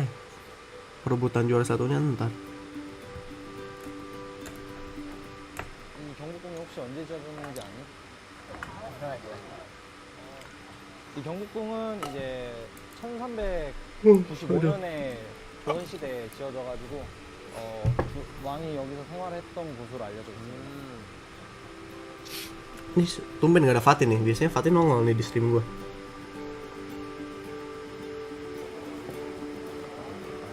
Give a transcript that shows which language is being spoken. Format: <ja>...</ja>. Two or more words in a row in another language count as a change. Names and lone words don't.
<id>Perebutan juara satunya ntar.</id> <ko>경복궁이 혹시 언제 지어졌는지 아니? 이 경복궁은 이제 1395년에 조선 시대에 지어져가지고 왕이 여기서 생활했던 곳으로 알려져 있어요.</ko> <id>Ini tumben gak ada Fatin nih, biasanya Fatin nongol nih di stream gua.</id>